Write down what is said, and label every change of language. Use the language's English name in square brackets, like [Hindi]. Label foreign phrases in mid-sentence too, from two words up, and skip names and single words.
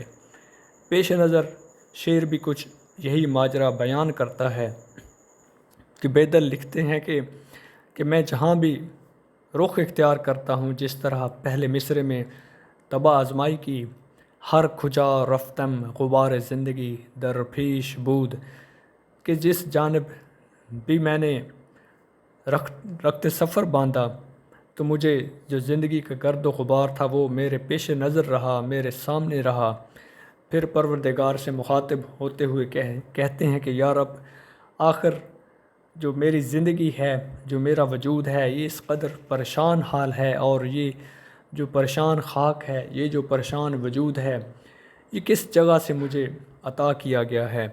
[Urdu] پیش نظر شعر بھی کچھ یہی ماجرا بیان کرتا ہے کہ بیدل لکھتے ہیں کہ میں جہاں بھی رخ اختیار کرتا ہوں، جس طرح پہلے مصرعے میں طبع آزمائی کی، [Persian] ہر کھجا رفتم غبار زندگی در پیش بود، [Urdu] کہ جس جانب بھی میں نے رخت سفر باندھا تو مجھے جو زندگی کا گرد و غبار تھا وہ میرے پیش نظر رہا، میرے سامنے رہا۔ پھر پروردگار سے مخاطب ہوتے ہوئے کہتے ہیں کہ یا رب، آخر جو میری زندگی ہے، جو میرا وجود ہے، یہ اس قدر پریشان حال ہے، اور یہ جو پریشان خاک ہے، یہ جو پریشان وجود ہے، یہ کس جگہ سے مجھے عطا کیا گیا ہے؟